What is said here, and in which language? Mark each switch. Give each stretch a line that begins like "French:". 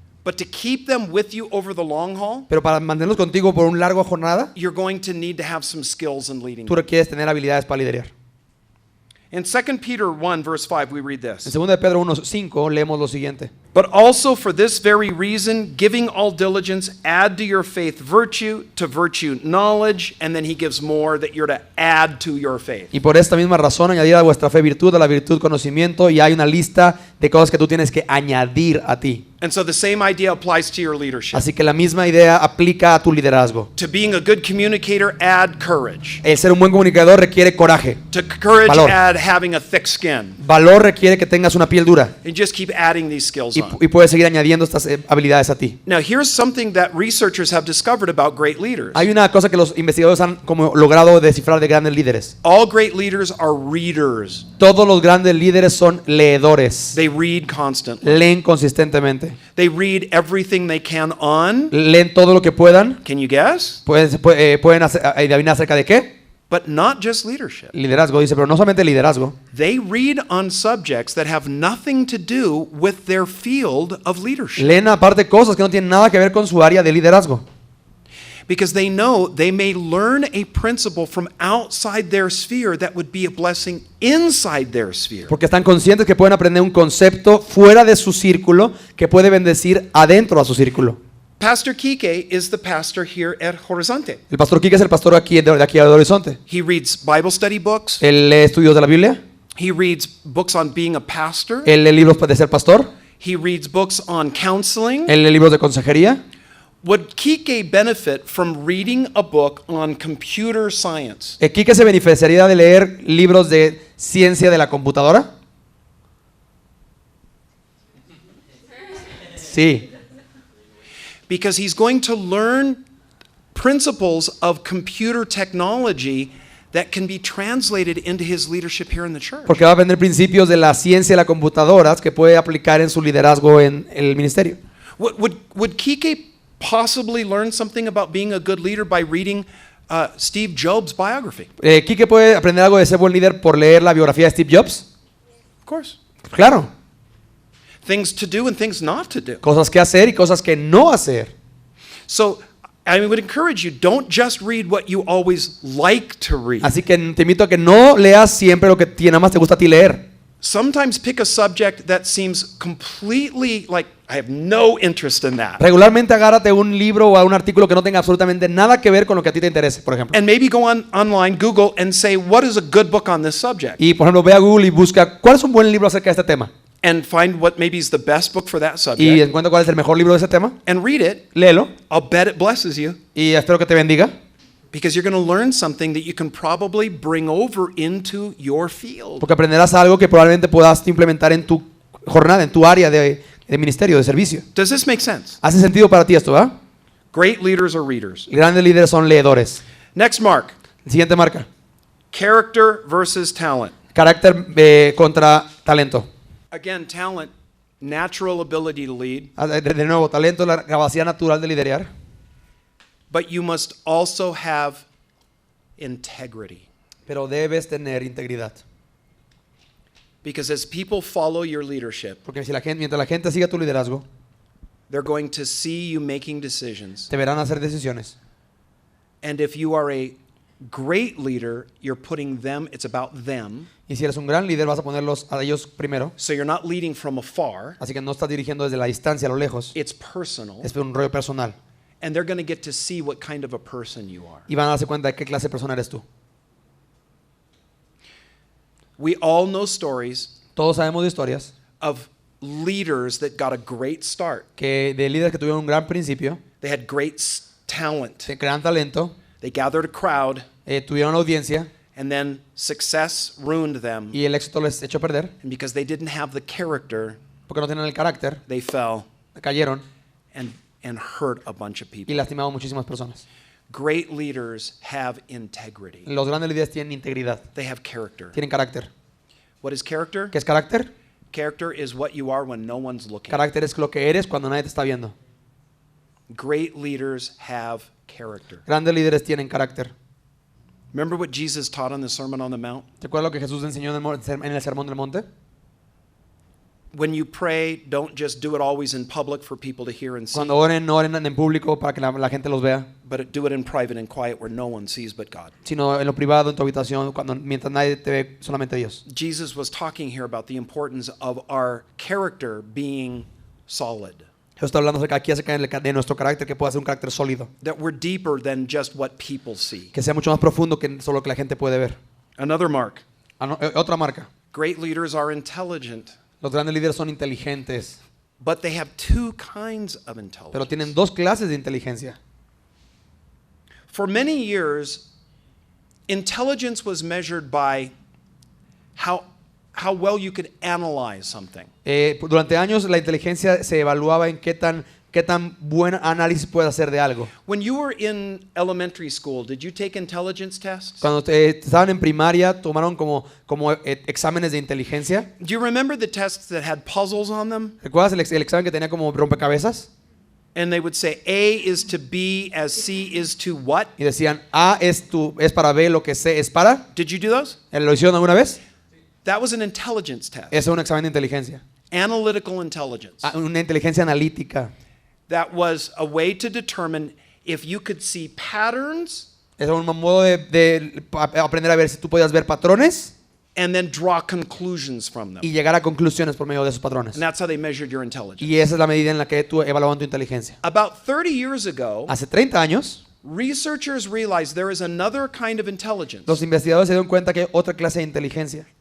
English: but to keep them with you over the long haul,
Spanish: Pero para mantenerlos contigo por un largo jornada,
English: you're going to need to have some skills in leading.
Spanish: tú requieres tener habilidades para liderar.
English: In 2 Peter 1, verse 5, we read
Spanish: En
English: this.
Spanish: 2 de Pedro 1:5 leemos lo siguiente.
English: But also for this very reason, giving all diligence, add to your faith virtue, to virtue knowledge, and then he gives more that you're to add to your faith.
Spanish: Y por esta misma razón añadir a vuestra fe virtud, a la virtud conocimiento, y hay una lista de cosas que tú tienes que añadir a ti.
English: And so the same idea applies to your leadership.
Spanish: Así que la misma idea aplica a tu liderazgo.
English: To being a good communicator, add courage.
Spanish: El ser un buen comunicador requiere coraje.
English: To courage,
Spanish: Valor.
English: add having a thick skin.
Spanish: Valor requiere que tengas una piel dura.
English: And just keep adding these skills on.
Spanish: Y puedes seguir añadiendo estas habilidades a ti.
English: Now, here's something that researchers have discovered about great leaders.
Spanish: Hay una cosa que los investigadores han como logrado descifrar de grandes líderes.
English: All great leaders are readers.
Spanish: Todos los grandes líderes son leedores.
English: They read constantly.
Spanish: Leen consistentemente.
English: They read everything they can on.
Spanish: Leen todo lo que puedan.
English: Can you guess?
Spanish: Pueden adivinar acerca de qué.
English: But not just leadership.
Spanish: Liderazgo, dice, pero no solamente liderazgo.
English: They read on subjects that have nothing to do with their field of leadership.
Spanish: Leen aparte cosas que no tienen nada que ver con su área de liderazgo.
English: Because they know they may learn a principle from outside their sphere that would be a blessing inside their sphere.
Spanish: Porque están conscientes que pueden aprender un concepto fuera de su círculo que puede bendecir adentro a su círculo.
English: Pastor Kike is the pastor here at Horizonte.
Spanish: El pastor Quique es el pastor aquí de Horizonte.
English: He reads Bible study books.
Spanish: Él lee estudios de la Biblia.
English: He reads books on being a pastor.
Spanish: Él lee libros de ser pastor.
English: He reads books on counseling.
Spanish: Él lee libros de consejería.
English: Would Kike benefit from reading a book on computer science?
Spanish: Quique se beneficiaría de leer libros de ciencia de la computadora. Sí.
English: Because he's going to learn principles of computer technology that can be translated into his leadership here in the church.
Spanish: Porque va a aprender principios de la ciencia de las computadoras que puede aplicar en su liderazgo en el ministerio.
English: Would Kike possibly learn something about being a good leader by reading Steve Jobs' biography?
Spanish: Quique puede aprender algo de ser buen líder por leer la biografía de Steve Jobs.
English: Of course.
Spanish: Claro.
English: Things to do and things not to do.
Spanish: Cosas que hacer y cosas que no hacer.
English: So I would encourage you, don't just read what you always like to read.
Spanish: Así que te invito a que no leas siempre lo que nada más te gusta a ti leer.
English: Sometimes pick a subject that seems completely like I have no interest in that.
Spanish: Regularmente agárrate un libro o un artículo que no tenga absolutamente nada que ver con lo que a ti te interese, por ejemplo.
English: And maybe go online, Google, and say, what is a good book on this subject?
Spanish: Y por ejemplo, ve a Google y busca cuál es un buen libro acerca de este tema.
English: And find what maybe is the best book for that
Spanish: Y
English: subject.
Spanish: encuentra cuál es el mejor libro de ese tema.
English: And read it.
Spanish: Léelo
English: I'll bet it blesses you.
Spanish: y espero que te bendiga.
English: Because you're going to learn something that you can probably bring over into your field.
Spanish: Porque aprenderás algo que probablemente puedas implementar en tu jornada, en tu área de ministerio, de servicio.
English: Does this make sense?
Spanish: ¿Hace sentido para ti esto, verdad?
English: Great leaders are readers.
Spanish: Grandes líderes son leedores.
English: Next mark.
Spanish: Siguiente marca.
English: Character versus talent.
Spanish: Carácter contra talento.
English: Again, talent, natural ability to lead.
Spanish: De nuevo, talento es la capacidad natural de liderar.
English: But you must also have integrity.
Spanish: pero debes tener integridad.
English: Because as people follow your leadership,
Spanish: Porque si mientras la gente siga tu liderazgo,
English: they're going to see you making decisions.
Spanish: te verán hacer decisiones.
English: And if you are a great leader, you're putting them, it's about them.
Spanish: Y si eres un gran líder, vas a ponerlos a ellos primero.
English: So you're not leading from afar.
Spanish: Así que no estás dirigiendo desde la distancia, a lo lejos.
English: It's personal.
Spanish: Es un rollo personal.
English: And they're going to get to see what kind of a person you are.
Spanish: Y van a darse cuenta de qué clase de persona eres tú.
English: We all know stories
Spanish: Todos sabemos de historias
English: of leaders that got a great start.
Spanish: de líderes que tuvieron un gran principio,
English: They had great talent.
Spanish: de gran talento,
English: They gathered a crowd,
Spanish: tuvieron audiencia
English: and then success ruined them.
Spanish: y el éxito les echó a perder
English: And because they didn't have the character,
Spanish: porque no tenían el carácter,
English: they fell
Spanish: cayeron
English: and hurt a bunch of
Spanish: y
English: people.
Spanish: lastimaron muchísimas personas.
English: Great leaders have integrity.
Spanish: Los grandes líderes tienen integridad,
English: They have character.
Spanish: tienen carácter.
English: What is character?
Spanish: ¿Qué es carácter?
English: Character is what you are when no one's looking.
Spanish: Carácter es lo que eres cuando nadie te está viendo.
English: Great leaders have character.
Spanish: Grandes líderes tienen carácter.
English: Remember what Jesus taught on the Sermon on the Mount?
Spanish: ¿Te acuerdas lo que Jesús enseñó en el Sermón del Monte?
English: When you pray, don't just do it always in public for people to hear and see,
Spanish: Cuando oren, no oren en público para que la gente los vea,
English: but do it in private and quiet where no one sees but God.
Spanish: sino en lo privado, en tu habitación, mientras nadie te ve, solamente Dios.
English: Jesus was talking here about the importance of our character being solid.
Spanish: Jesús está hablando aquí acerca de nuestro carácter, que pueda ser un carácter sólido,
English: That we're deeper than just what people see.
Spanish: que sea mucho más profundo que solo lo que la gente puede ver.
English: Another mark.
Spanish: Otra marca.
English: Great leaders are intelligent,
Spanish: Los grandes líderes son inteligentes,
English: but they have two kinds of
Spanish: pero
English: intelligence.
Spanish: tienen dos clases de inteligencia.
English: For many years, intelligence was measured by how well you could analyze something.
Spanish: Durante años la inteligencia se evaluaba en qué tan buen análisis puede hacer de algo.
English: When you were in elementary school, did you take intelligence tests?
Spanish: Cuando estaban en primaria, tomaron como exámenes de inteligencia.
English: Do you remember the tests that had puzzles on them?
Spanish: ¿Recuerdas el examen que tenía como rompecabezas?
English: And they would say A is to B as C is to what?
Spanish: Y decían, A es para B lo que C es para.
English: Did you do those?
Spanish: ¿Lo hicieron alguna vez?
English: That was an intelligence test.
Spanish: Eso es un examen de inteligencia.
English: Analytical intelligence.
Spanish: Una inteligencia analítica.
English: That was a way to determine if you could see patterns
Spanish: Es un modo de aprender a ver si tú podías ver patrones
English: and then draw conclusions from them.
Spanish: y llegar a conclusiones por medio de esos patrones.
English: And that's how they measured your intelligence.
Spanish: Y esa es la medida en la que tú evaluaban tu inteligencia.
English: About 30 years ago,
Spanish: Hace 30 años,
English: researchers realized there is another kind of intelligence
Spanish: los investigadores se dieron cuenta que hay otra clase de inteligencia,